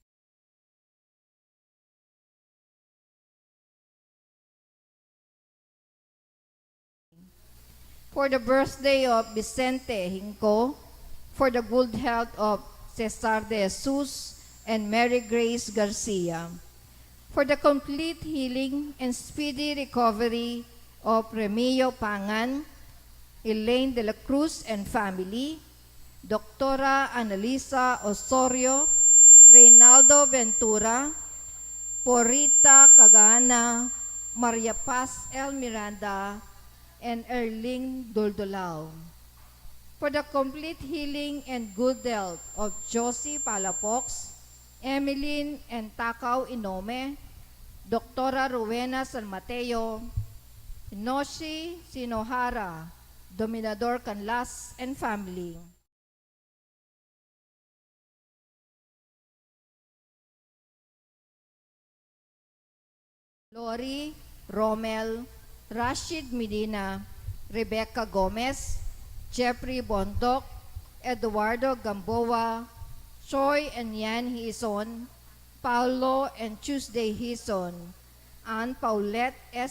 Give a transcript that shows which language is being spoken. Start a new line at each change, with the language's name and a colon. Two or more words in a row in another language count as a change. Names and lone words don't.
English: for the birthday of Vicente Hinco, for the good health of Cesar de Jesus and Mary Grace Garcia, for the complete healing and speedy recovery of Remio Pangan, Elaine de la Cruz and family, Doctora Analisa Osorio, Reynaldo Ventura, Porita Cagana, Maria Paz El Miranda, and Erling Duldulao. For the complete healing and good health of Josie Palafox, Emeline and Takaw Inome, Doctora Rowena San Mateo, Inoshi Sinohara, Dominador Canlas and family. Lori, Romel, Rashid Medina, Rebecca Gomez, Jeffrey Bondok, Eduardo Gamboa, Choi and Yan Hison, Paulo and Tuesday Hison, Ann Paulette S.